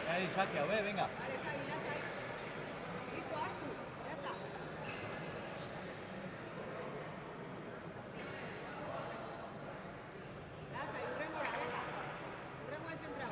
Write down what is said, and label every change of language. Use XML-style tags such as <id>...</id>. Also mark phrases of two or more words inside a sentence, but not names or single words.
<es>saque, venga. Vale, está ahí, lasai. Listo, haz tú. Ya está.</es> <eu>Lasai, hurrengora, venga.</eu> <es>Hurrengo el centrado.</es>